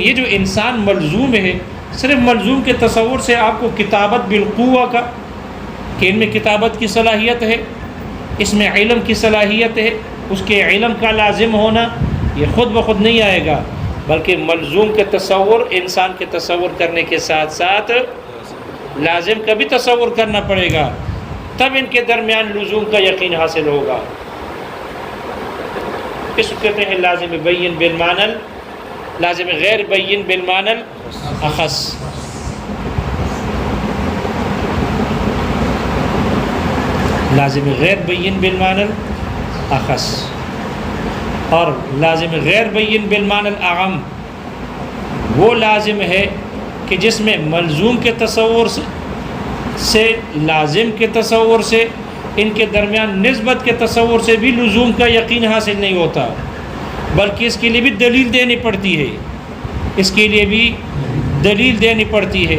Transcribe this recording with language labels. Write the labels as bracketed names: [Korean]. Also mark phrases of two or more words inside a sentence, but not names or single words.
[Urdu] یہ جو انسان ملزوم ہے، صرف ملزوم کے تصور سے آپ کو کتابت بالقوہ کا، کہ ان میں کتابت کی صلاحیت ہے، اس میں علم کی صلاحیت ہے، اس کے علم کا لازم ہونا، یہ خود بخود نہیں آئے گا، بلکہ ملزوم کے تصور انسان کے تصور کرنے کے ساتھ ساتھ لازم کا بھی تصور کرنا پڑے گا، تب ان کے درمیان لزوم کا یقین حاصل ہوگا۔ اس کو کہتے ہیں [Arabic] لازم بین بالمعنی، لازم غیر بین بالمعنی الاخص۔ لازم غیر بین بالمعنی الاخص، [Urdu] اور [Arabic] لازم غیر بین بالمعنی الاعم [Urdu] وہ لازم ہے کہ جس میں ملزوم کے تصور سے لازم کے تصور سے ان کے درمیان نسبت کے تصور سے بھی لزوم کا یقین حاصل نہیں ہوتا، بلکہ اس کے لیے بھی دلیل دینی پڑتی ہے، اس کے لیے بھی دلیل دینی پڑتی ہے۔